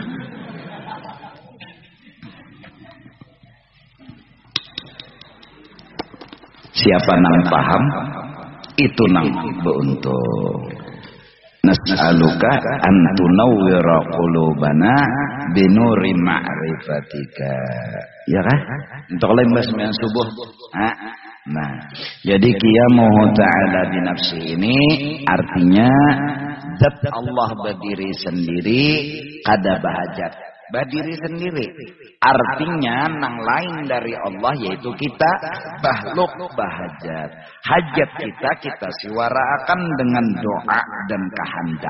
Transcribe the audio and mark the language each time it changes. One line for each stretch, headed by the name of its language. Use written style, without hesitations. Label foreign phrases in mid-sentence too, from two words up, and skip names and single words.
Banjar: Siapa nang paham itu nang beruntung.
Arabic: نسألك أن تنور قلوبنا بنور معرفتك.
Banjar: Ya kan? Untuk lembas sembahyang subuh. Nah, jadi
Arabic: قيامه تعالى بنفسي
Banjar: ini artinya zat Allah berdiri sendiri kada bahajat. Berdiri sendiri artinya nang lain dari Allah yaitu kita bahluk bahajat. Hajat kita siwaraakan dengan doa dan kehendak.